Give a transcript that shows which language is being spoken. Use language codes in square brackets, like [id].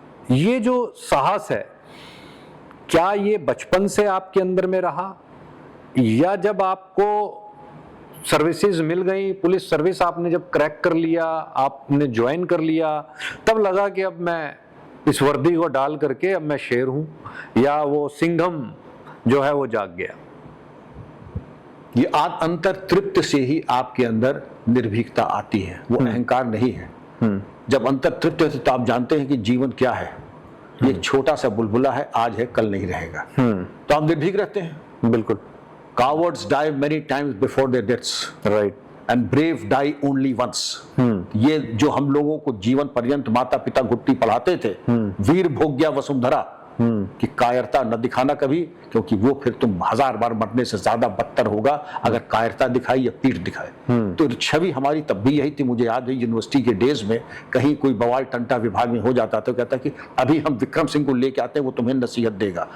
[hi] ये जो साहस है, क्या ये बचपन से आपके अंदर में रहा, या जब आपको सर्विसेज मिल गई, पुलिस सर्विस आपने जब क्रैक कर लिया, आपने ज्वाइन कर लिया, तब लगा कि अब मैं इस वर्दी को डाल करके अब मैं शेर हूं, या वो सिंघम जो है वो जाग गया? ये अंतर तृप्त से ही आपके अंदर निर्भीकता आती है, वो अहंकार नहीं है। जब अंतर तृप्त है तो आप जानते हैं कि जीवन क्या है। ये एक छोटा सा बुलबुला है, आज है कल नहीं रहेगा। तो आप निर्भीक रहते हैं। बिल्कुल। [en] Cowards die many times before their deaths, right, and brave die only once. [hi] ये जो हम लोगों को जीवन पर्यंत माता पिता घुट्टी पढ़ाते थे, वीर भोग्या वसुंधरा, कि कायरता न दिखाना कभी, क्योंकि वो फिर तुम 1000 बार मरने से ज्यादा बदतर होगा अगर कायरता दिखाई या पीठ दिखाए। तो छवि हमारी तब भी यही थी। मुझे याद है यूनिवर्सिटी के डेज में कहीं कोई बवाल टंटा विभाग में हो जाता तो कहता कि अभी हम विक्रम सिंह को लेके आते हैं, वो तुम्हें नसीहत देगा।